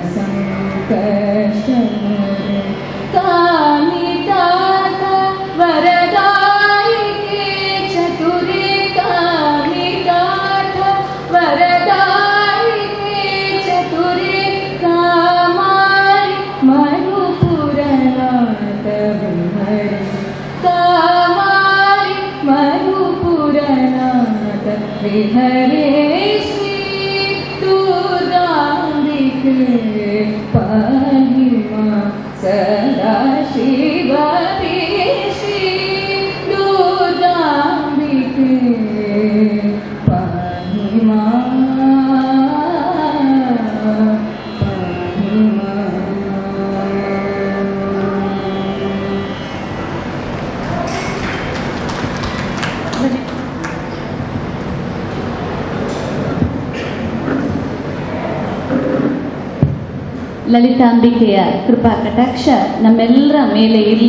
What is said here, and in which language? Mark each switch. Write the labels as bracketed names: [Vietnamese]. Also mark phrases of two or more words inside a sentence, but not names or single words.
[Sanskrit] संकष्टहरे कामितार्थ वरदायिके चतुरे कामितार्थ वरदायिके चतुरे कामारि मनुपुरनाथ विहरे कामारि मनुपुरनाथ विहरे श्री दुर्गाम्बिके पाहि मां सदा शिव श्री दुर्गाम्बिके पाहि मां पाहि मां. [Kannada] ಲಲಿತಾಂಬಿಕೆಯ ಕೃಪಾ ಕಟಾಕ್ಷ ನಮ್ಮೆಲ್ಲರ ಮೇಲೆ ಇರಲಿ